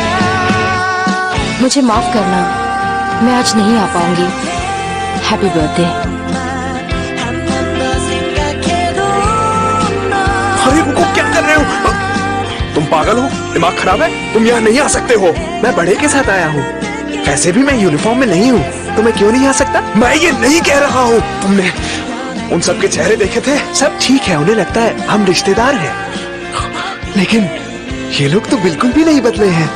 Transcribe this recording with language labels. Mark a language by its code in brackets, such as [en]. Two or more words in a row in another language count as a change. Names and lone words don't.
[hi] मुझे माफ करना, मैं आज नहीं आ पाऊंगी। [en] happy birthday. [ko] 한 번 더 생각해도 너 [hi] अरे रुको, क्या कर रहे हो? तुम पागल हो? दिमाग खराब है? तुम यहाँ नहीं आ सकते हो। मैं बड़े के साथ आया हूँ। वैसे भी मैं यूनिफॉर्म में नहीं हूँ, तो मैं क्यों नहीं आ सकता? मैं ये नहीं कह रहा हूँ। तुमने उन सबके चेहरे देखे थे? सब ठीक है, उन्हें लगता है हम रिश्तेदार हैं, लेकिन ये लोग तो बिल्कुल भी नहीं बदले हैं।